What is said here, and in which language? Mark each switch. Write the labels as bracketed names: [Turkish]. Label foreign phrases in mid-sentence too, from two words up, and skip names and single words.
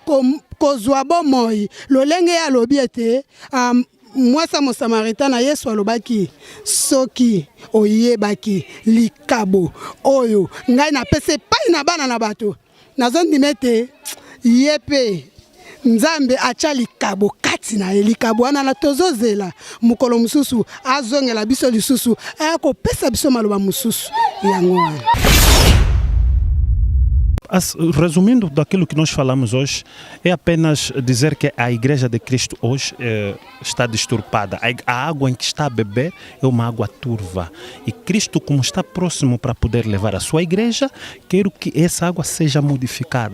[Lingala] kozwa bomoi lolenge ye alobi ete mwasa mosamaritana Yesu alobaki soki oyebaki likabo oyo ngai napesa epai na bana na bato nazondima ete ye mpe nzambe atia likabo kati na ye likabo wana na tozozela mokolo mosusu azongela biso lisusu akopesa biso maloba mosusu yango wana. [Portuguese] Resumindo daquilo que nós falamos hoje, é apenas dizer que a Igreja de Cristo hoje está disturpada. A água em que está a beber é uma água turva. E Cristo, como está próximo para poder levar a sua igreja, quer que essa água seja modificada.